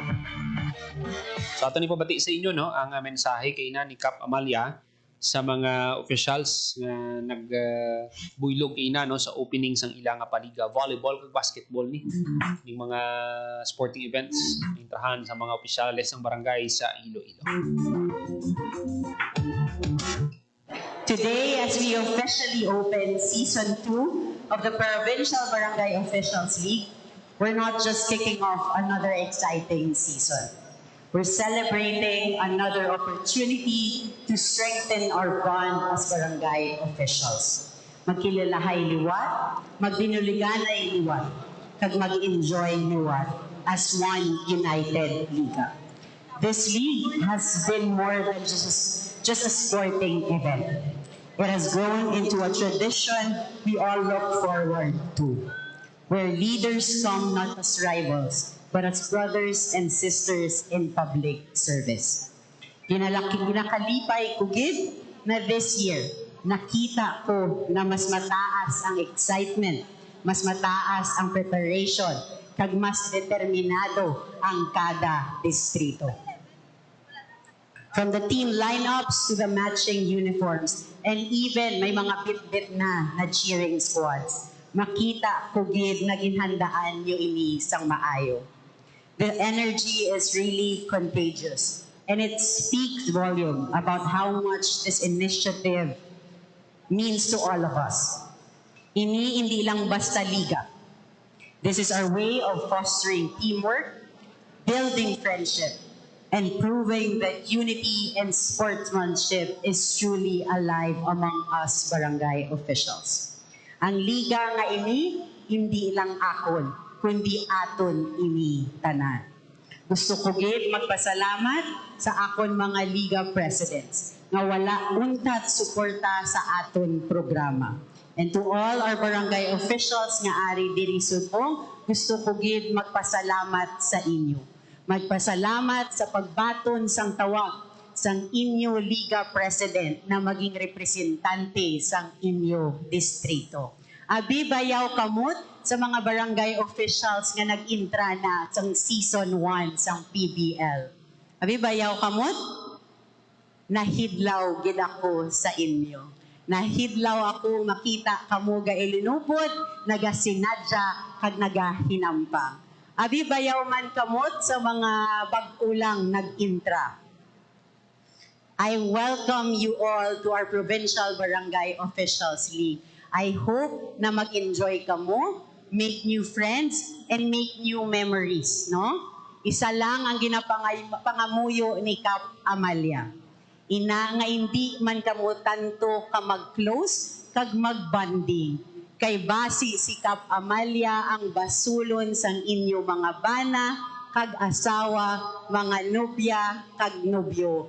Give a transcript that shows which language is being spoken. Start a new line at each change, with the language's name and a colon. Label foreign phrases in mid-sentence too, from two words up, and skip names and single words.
Hiligaynon: So ato ni pabati sa inyo no ang mensahe kay na ni Cap Amalia sa mga officials nga nagbuylog ina no sa opening sang ilang paliga volleyball kag basketball ni ning mga
English: sporting events
Hiligaynon: intrahan sa mga opisyales ng barangay sa Iloilo.
English: Today, as we officially open Season 2 of the Provincial Barangay Officials League, we're not just kicking off another exciting season. We're celebrating another opportunity to strengthen our bond as barangay officials.
Hiligaynon: Magkilalahay liwat, magdinuliganay liwat, kag mag-enjoy liwat
English: as one united
Hiligaynon: liga.
English: This league has been more than just a sporting event. It has grown into a tradition we all look forward to, where leaders come not as rivals, but as brothers and sisters in public service.
Hiligaynon: Ginakalipay ko gid na
English: this year,
Hiligaynon: nakita ko na mas mataas ang excitement, mas mataas ang preparation, kag mas determinado ang kada distrito.
English: From the team lineups to the matching uniforms, and even
Hiligaynon: may mga bit-bit na
English: cheering squads,
Hiligaynon: makita ko gid na ginhandaan yung ini sang maayo.
English: The energy is really contagious, and it speaks volume about how much this initiative means to all of us.
Hiligaynon: Hindi lang basta liga.
English: This is our way of fostering teamwork, building friendship, and proving that unity and sportsmanship is truly alive among us barangay officials.
Hiligaynon: Ang liga nga ini, hindi lang akon, kundi aton ini tanan. Gusto ko gid magpasalamat sa akon mga liga presidents nga wala untat suporta sa aton programa.
English: And to all our barangay officials
Hiligaynon: nga ari diri subong, gusto ko gid magpasalamat sa inyo. Magpasalamat sa pagbaton sang tawag sang inyo liga president na maging representante sang inyo distrito. Abi bayaw kamot sa mga barangay officials nga nag-intra na sang season 1 sang PBL. Abi bayaw kamot? Nahidlaw gid ako sa inyo. Nahidlaw ako makita kamo ga ilinupod, nagasinadya kag nagahinampang. Abi bayaw man kamot sa mga bag-ulang nag-intra.
English: I welcome you all to our Provincial Barangay Officials League. I hope
Hiligaynon: na mag-enjoy ka mo,
English: make new friends, and make new memories,
Hiligaynon: no? Isa lang ang ginapangamuyo ni Cap Amalia. Ina nga hindi man kamo tanto ka mag-close, kag mag-bonding. Kay basi si Cap Amalia ang basulon sang inyo mga bana, kag asawa, mga nobya, kag nobyo.